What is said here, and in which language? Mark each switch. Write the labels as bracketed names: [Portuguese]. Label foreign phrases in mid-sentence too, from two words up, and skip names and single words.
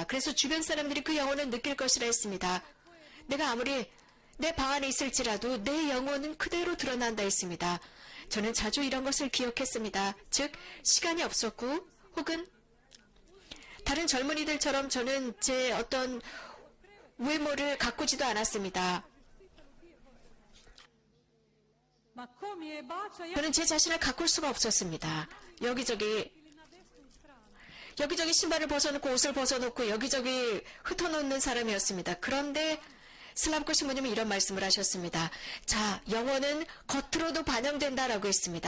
[Korean] 그래서 주변 사람들이 그 영혼을 느낄 것이라 했습니다. 내가 아무리 내 방 안에 있을지라도 내 영혼은 그대로 드러난다 했습니다. 저는 자주 이런 것을 기억했습니다. 즉 시간이 없었고 혹은 다른 젊은이들처럼 저는 제 어떤 외모를 가꾸지도 않았습니다. [Croatian] Ma ko mi je bacio, ja [Korean] 저는 제 자신을 가꿀 수가 없었습니다. 여기저기 신발을 벗어놓고 옷을 벗어놓고 여기저기 흩어놓는 사람이었습니다. 그런데 슬라브코 신부님은 이런 말씀을 하셨습니다. 자, 영혼은 겉으로도 반영된다라고 했습니다.